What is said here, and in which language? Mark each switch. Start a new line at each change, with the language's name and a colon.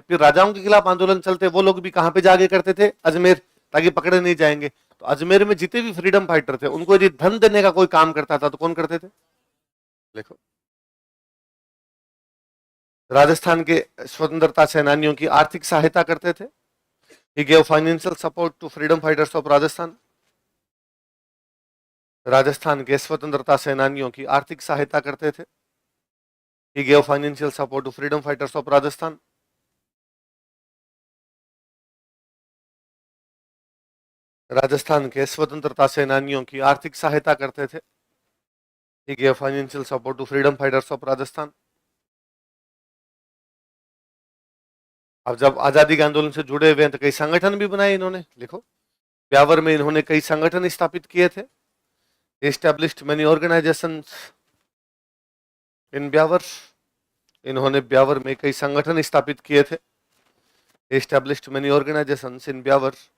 Hindi: फिर राजाओं के खिलाफ आंदोलन चलते, वो लोग भी कहाँ पे जाके करते थे? अजमेर, ताकि पकड़े नहीं जाएंगे। तो अजमेर में जितने भी फ्रीडम फाइटर थे, उनको यदि धन देने का कोई काम करता था तो कौन करते थे? देखो, राजस्थान के स्वतंत्रता सेनानियों की आर्थिक सहायता करते थे।
English: He gave financial support to freedom fighters of Rajasthan.
Hindi: Rajasthan के स्वतंत्रता सेनानियों की आर्थिक सहायता करते थे।
English: He gave financial support to freedom fighters of Rajasthan.
Hindi: Rajasthan के स्वतंत्रता सेनानियों की आर्थिक सहायता करते थे।
English: He gave financial support to freedom fighters of Rajasthan.
Hindi: अब जब आजादी के आंदोलन से जुड़े हुए हैं तो कई संगठन भी बनाए इन्होंने। लिखो, ब्यावर में इन्होंने कई संगठन स्थापित किए थे।
English: Established many organisations in Beawar.
Hindi: इन्होंने ब्यावर में कई संगठन स्थापित किए थे।
English: Established many organisations in Beawar.